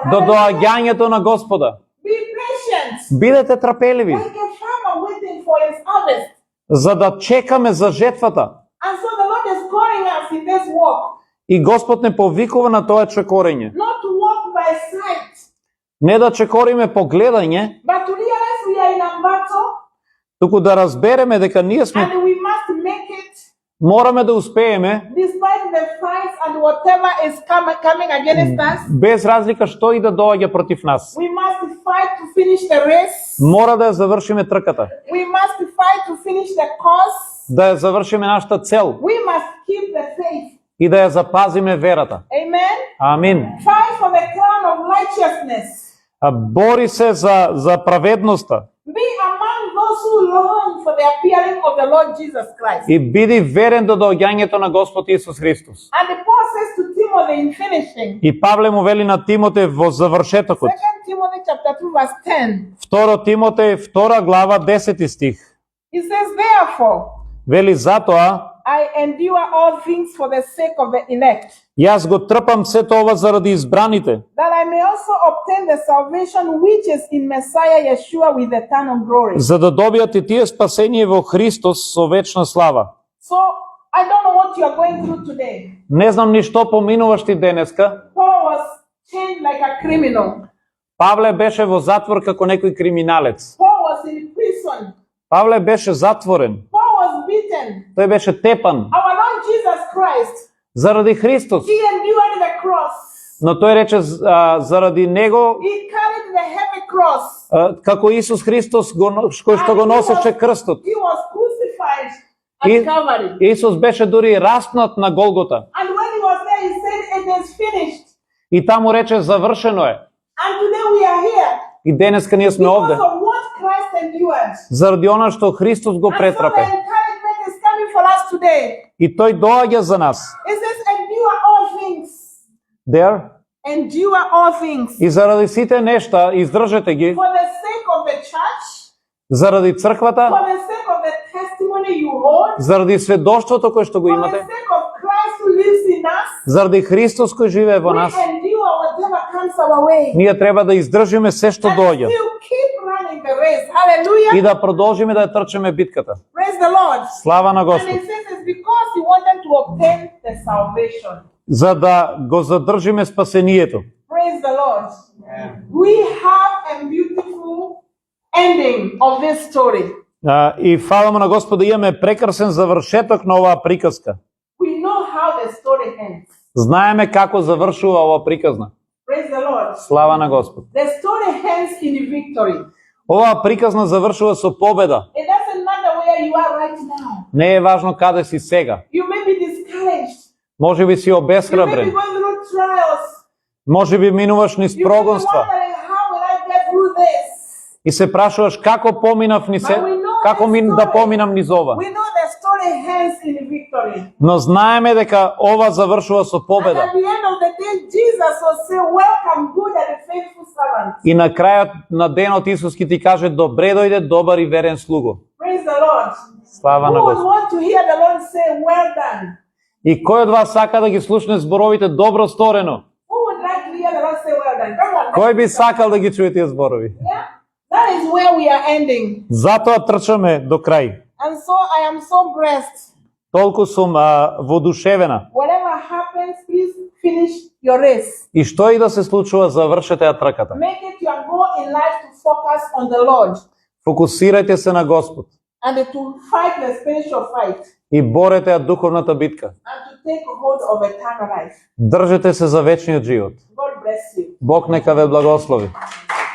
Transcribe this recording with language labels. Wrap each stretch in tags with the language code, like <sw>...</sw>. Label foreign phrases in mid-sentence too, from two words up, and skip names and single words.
<mk>до доаѓањето на Господа.</mk> <en>Be patient patient,</en> <mk>Бидете трпеливи,</mk> <en>like a farmer waiting for his harvest.</en> <mk>за да чекаме за жетвата.</mk> <en>And so the Lord is calling us in this walk,</en> <mk>И Господ не повикува на тоа чекорење.</mk> <en>not to walk by sight,</en> <mk>Не да чекориме по гледање,</mk> <en>but to realize we are in a battle</en> <mk>туку да разбереме дека ние сме</mk> <en>and we must make it</en> <mk>мораме да успееме</mk> <en>despite the fights and whatever is coming against us.</en> <mk>без разлика што и да доаѓа против нас.</mk> <en>We must fight to finish the race.</en> <mk>Мора да ја завршиме трката,</mk> <en>We must fight to finish the course.</en> <mk>да ја завршиме нашата цел</mk> <en>We must keep the faith.</en> <mk>и да ја запазиме верата.</mk> <en>Amen.</en> <mk>Амин.</mk> <en>Fight for the crown of righteousness.</en> <mk>Бори се за праведноста</mk> <en>Be among those who long for the appearing of the Lord Jesus Christ.</en> <mk>и биди верен до доаѓањето на Господ Исус Христос.</mk> <en>And Paul says to Timothy in finishing,</en> <mk>И Павле му вели на Тимотеј во завршетокот.</mk> <en>2 Timothy chapter 2 verse 10.</en> <mk>2 Тимотеј 2 глава 10 стих.</mk> <en>He says, therefore,</en> <mk>Вели затоа</mk> <en>I endure all things for the sake of the elect,</en> <mk>јас го трпам сето ова заради избраните,</mk> <en>that I may also obtain the salvation which is in Messiah Yeshua with eternal glory.</en> <mk>за да добијат и тие спасение во Христос со вечна слава.</mk> <en>So, I don't know what you are going through today.</en> <mk>Не знам ни што поминуваш ти денеска.</mk> <en>Paul was chained like a criminal.</en> <mk>Павле беше во затвор како некој криминалец.</mk> <en>Paul was in prison.</en> <mk>Павле беше затворен.</mk> <en>Paul was beaten.</en> <mk>Тој беше тепан</mk> <en>Our Lord Jesus Christ,</en> <mk>заради Христос.</mk> <en>He endured the cross.</en> <mk>Но тој рече заради него,</mk> <en>He carried the heavy cross.</en> <mk>како Исус Христос кој што го носеше крстот.</mk> <en>He was crucified at</en> <mk>И-</mk> <en>Calvary.</en> <mk>Исус беше дури распнат на Голгота.</mk> <en>And when He was there, He said, it is finished.</en> <mk>И таму рече завршено е.</mk> <en>And today we are here</en> <mk>И денеска ние сме</mk> <en>because</en> <mk>овде</mk> <en>of what Christ endured.</en> <mk>заради она што Христос го</mk> <en>And so the</en> <mk>претрпе.</mk> <en>encouragement is coming for us today.</en> <mk>И тој доаѓа за нас.</mk> <en>It says, endure all things. There. Endure all things.</en> <mk>И заради сите нешта издржете ги,</mk> <en>For the sake of the church,</en> <mk>заради црквата,</mk> <en>for the sake of the testimony you hold,</en> <mk>заради сведоштвото кое што го</mk> <en>for the</en> <mk>имате,</mk> <en>sake of Christ who lives in us,</en> <mk>заради Христос кој живее во</mk> <en>we</en> <mk>нас.</mk> <en>endure whatever comes our way.</en> <mk>Ние треба да издржиме се што</mk> <en>And</en> <mk>доаѓа</mk> <en>still keep running the race. Hallelujah.</en> <mk>и да продолжиме да ја трчаме битката.</mk> <en>Praise the Lord.</en> <mk>Слава на</mk> <en>And</en> <mk>Господ.</mk> <en>it says it's because He wanted to obtain the salvation.</en> <mk>За да го задржиме спасението.</mk> <en>Praise the Lord. We have a beautiful ending of this story.</en> <mk>И фала му на Господа, имаме прекрасен завршеток на оваа приказка.</mk> <en>We know how the story ends.</en> <mk>Знаеме како завршува оваа приказна.</mk> <en>Praise the Lord.</en> <mk>Слава на Господ.</mk> <en>The story ends in victory.</en> <mk>Оваа приказна завршува со победа.</mk> <en>It doesn't matter where you are right now.</en> <mk>Не е важно каде си сега.</mk> <en>You may be discouraged.</en> <mk>Може би си</mk> <en>You may be</en> <mk>обесхрабрен.</mk> <en>going through trials.</en> <mk>Може би минуваш низ</mk> <en>You may be</en> <mk>прогонства</mk> <en>wondering, how will I get through this?</en> <mk>и се прашуваш како поминав ни се, како да поминам низ ова.</mk> <en>We know the story ends in victory.</en> <mk>Но знаеме дека ова завршува со</mk> <en>And</en> <mk>победа.</mk> <en>at the end of the day, Jesus will say, welcome, good and faithful servant.</en> <mk>И на крајот на денот Исус ќе ти каже добре дојде добар и верен слуго.</mk> <en>Praise the Lord.</en> <mk>Слава</mk> <en>Who</en> <mk>на</mk> <en>would</en> <mk>Господ.</mk> <en>want to hear the Lord say, well done?</en> <mk>И кој од вас сака да ги слушне зборовите добро сторено?</mk> <en>Who would like to hear the Lord say, well done? Come on.</en> <mk>Кој би сакал да ги чуе тие зборови?</mk> <en>Yeah? That is where we are ending.</en> <mk>Затоа трчаме до крај.</mk> <en>And so I am so blessed.</en> <mk>Толку сум воодушевена.</mk> <en>Whatever happens, please finish your race.</en> <mk>И што и да се случува, завршете ја трката.</mk> <en>Make it your goal in life to focus on the Lord</en> <mk>Фокусирајте се на Господ</mk> <en>and to fight the spiritual fight</en> <mk>и борете ја духовната битка.</mk> <en>and to take hold of eternal life.</en> <mk>Држете се за вечниот живот.</mk> <en>God bless you.</en> <mk>Бог нека ве благослови.</mk>